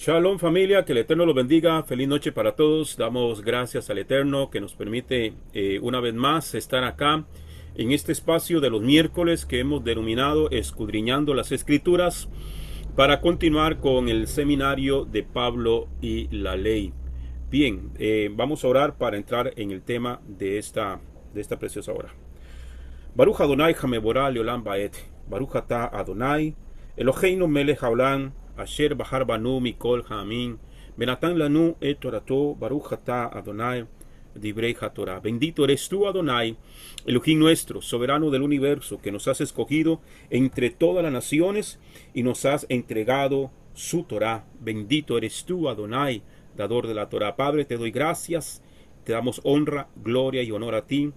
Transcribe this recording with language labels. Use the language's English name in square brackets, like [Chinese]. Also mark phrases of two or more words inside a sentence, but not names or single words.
[Spanish] Shalom familia, que el Eterno los bendiga, feliz noche para todos, damos gracias al Eterno que nos permite una vez más estar acá en este espacio de los miércoles que hemos denominado Escudriñando las Escrituras para continuar con el seminario de Pablo y la ley. Bien, vamos a orar para entrar en el tema de esta preciosa hora. [Hebrew] ברוך אדוני המבורך לעולם ועד, ברוך אתה אדוני, אלוהינו מלך העולם, אשר בחר בנו מכל העמים, ונתן לנו את תורתו, ברוך אתה אדוני, דברי התורה. [Spanish] Bendito eres tú, Adonai, Elohim nuestro, soberano del universo, que nos has escogido entre todas las naciones y nos has entregado su Torah. Bendito eres tú, Adonai, dador de la Torah. Padre, te doy gracias, te damos honra, gloria y honor a ti.